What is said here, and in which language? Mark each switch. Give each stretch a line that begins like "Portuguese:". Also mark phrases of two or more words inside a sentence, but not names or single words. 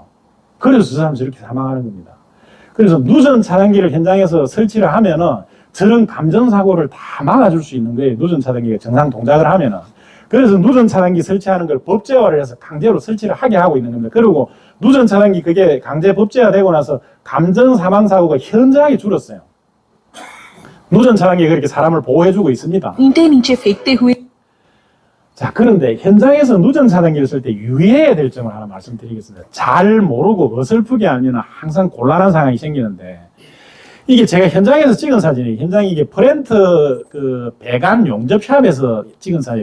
Korean: 그래서 저 사람 저렇게 사망하는 겁니다. 그래서 누전 차단기를 현장에서 설치를 하면은 저런 감전 사고를 다 막아줄 수 있는 거예요. 누전 차단기가 정상 동작을 하면은. 그래서 누전 차단기 설치하는 걸 법제화를 해서 강제로 설치를 하게 하고 있는 겁니다. 그리고 누전 차단기 그게 강제 법제화되고 나서 감전 사망 사고가 현저하게 줄었어요. 누전 차단기가 그렇게 사람을 보호해주고 있습니다.
Hindi: ईंटें नीचे फेंकते हुए
Korean: 자, 그런데 현장에서 누전 차단기를 쓸 때 유의해야 될 점을 하나 말씀드리겠습니다. 잘 모르고 어설프게 하면 항상 곤란한 상황이 생기는데, 이게 제가 현장에서 찍은 사진이에요. 현장이 이게 프렌트 그 배관 용접 샵에서 찍은 사진이에요.